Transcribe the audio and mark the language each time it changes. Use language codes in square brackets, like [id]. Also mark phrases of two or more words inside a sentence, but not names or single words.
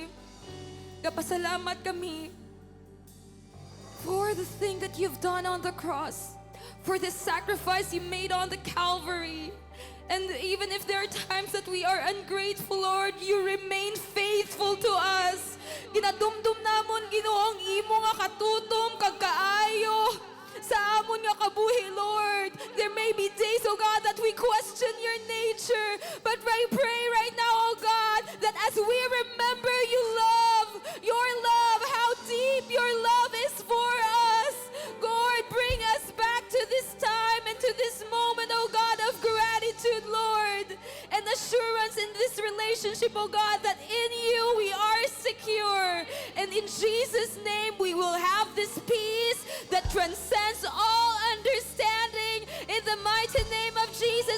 [hil] Gapasalamat kami [en] for the thing that you've done on the cross, for the sacrifice you made on the Calvary. And even if there are times that we are ungrateful, Lord, you remain faithful to us. [hil] Ginadumdum namon, Ginoo, ang imo nga katutom kag kaayo sa amon nga kabuhi, Lord. [en] There may be days, oh God, that we question your nature, but I pray right now, oh God, that as we remember your love, how deep your love is for us, Lord, bring us back to this time and to this moment, oh God, of gratitude, Lord, and assurance in this relationship, oh God, that in you we are secure, and in Jesus' name we will have this peace that transcends all understanding, in the mighty name of Jesus.